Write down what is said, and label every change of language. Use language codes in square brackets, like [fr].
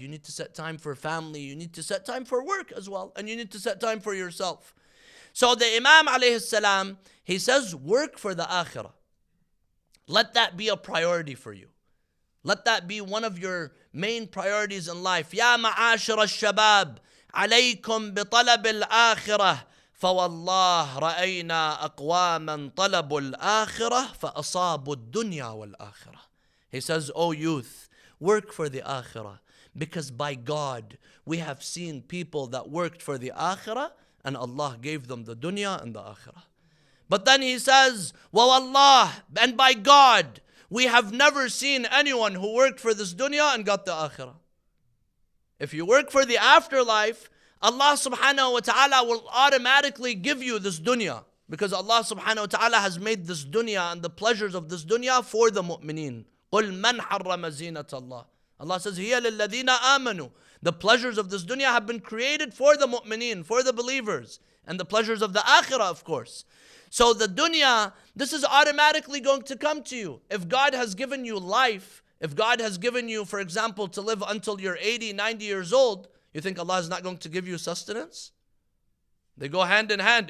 [en] You need to set time for family. You need to set time for work as well. And you need to set time for yourself. So the Imam alayhi salam, he says, work for the akhirah. Let that be a priority for you. Let that be one of your main priorities in life. [ar] Ya ma'ashir al-shabab, alaykum bitalab al-akhirah. فوالله رأينا أقواما طلبوا الآخرة فأصابوا الدنيا والآخرة. [en] He says, O youth, work for the akhirah. Because by God, we have seen people that worked for the akhirah and Allah gave them the dunya and the akhirah. But then he says, [ar] وَوَاللَّهِ, [en] and by God, we have never seen anyone who worked for this dunya and got the akhirah. If you work for the afterlife, Allah subhanahu wa ta'ala will automatically give you this dunya. Because Allah subhanahu wa ta'ala has made this dunya and the pleasures of this dunya for the mu'mineen. [ar] قُلْ مَنْ حَرَّمَ زِينَةَ اللَّهِ. [en] Allah says, [ar] هِيَ لِلَّذِينَ آمَنُوا. [en] The pleasures of this dunya have been created for the mu'mineen, for the believers. And the pleasures of the akhirah, of course. So the dunya, this is automatically going to come to you. If God has given you life, if God has given you, for example, to live until you're 80, 90 years old, you think Allah is not going to give you sustenance? They go hand in hand.